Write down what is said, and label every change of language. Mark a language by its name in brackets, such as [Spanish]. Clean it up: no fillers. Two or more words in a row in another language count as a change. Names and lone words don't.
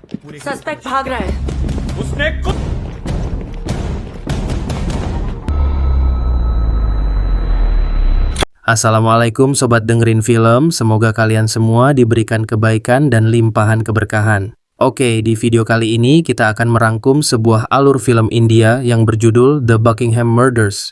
[Hindi] सस्पेक्ट भाग रहा है। उसने खुद [Indonesian] Assalamualaikum sobat dengerin film, semoga kalian semua diberikan kebaikan dan limpahan keberkahan. Oke, di video kali ini kita akan merangkum sebuah alur film India yang berjudul The Buckingham Murders.